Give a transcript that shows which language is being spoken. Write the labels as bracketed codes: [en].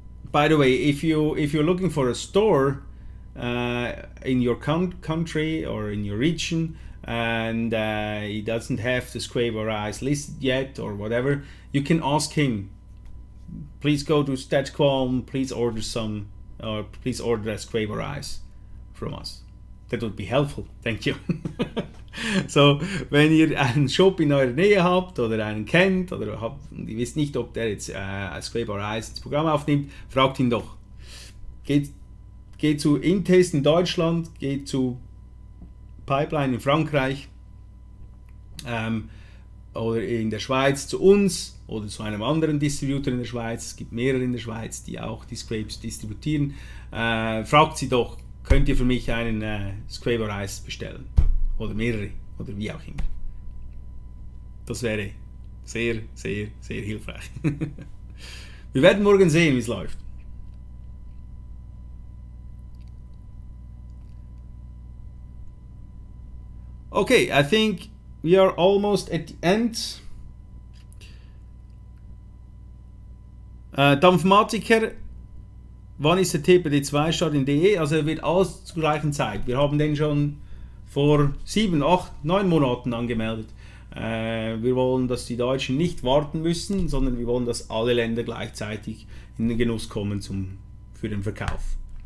[en] by the way, if you're looking for a store in your country or in your region, and he doesn't have the SQuape A listed yet or whatever, you can ask him. Please go to StattQualm, please order some, or please order a SQuape A from us. That would be helpful. Thank you. [de] So, wenn ihr einen Shop in eurer Nähe habt oder einen kennt oder ihr wisst nicht, ob der jetzt SQuape A ins Programm aufnimmt, fragt ihn doch. Geht zu Intest in Deutschland, geht zu Pipeline in Frankreich oder in der Schweiz zu uns oder zu einem anderen Distributor in der Schweiz. Es gibt mehrere in der Schweiz, die auch die SQuapes distributieren. Fragt sie doch, könnt ihr für mich einen SQuape A bestellen? Oder mehrere, oder wie auch immer. Das wäre sehr, sehr, sehr hilfreich. Wir werden morgen sehen, wie es läuft. [en] Okay, I think we are almost at the end. [de] Dampfmatiker, wann ist der TPD2 Start in DE? Also er wird alles zur gleichen Zeit. Wir haben den schon vor 7, 8, 9 Monaten angemeldet. Wir wollen, dass die Deutschen nicht warten müssen, sondern wir wollen, dass alle Länder gleichzeitig in den Genuss kommen für den Verkauf.